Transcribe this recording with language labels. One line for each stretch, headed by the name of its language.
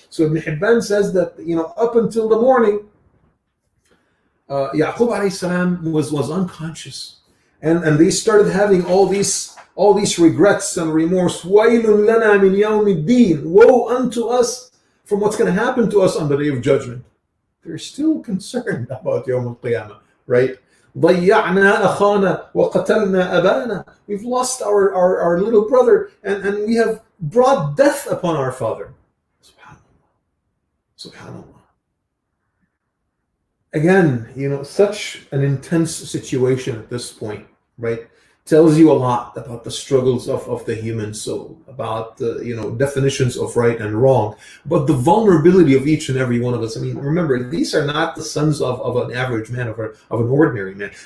English: So Ibn Hibban says that, up until the morning, Yaqub alayhi salam was unconscious, and they started having all these regrets and remorse.
Arabic: Waylun lana min yawmiddin,
English: woe unto us from what's going to happen to us on the day of judgment. They're still concerned about Yawm al-Qiyamah, right?
Arabic: ضيعنا أخانا وقتلنا أبانا.
English: We've lost our little brother, and we have brought death upon our father. SubhanAllah. Subhanallah. Again, such an intense situation at this point, right? Tells you a lot about the struggles of the human soul, about the definitions of right and wrong, but the vulnerability of each and every one of us. I mean, remember, these are not the sons of an average man, of an ordinary man.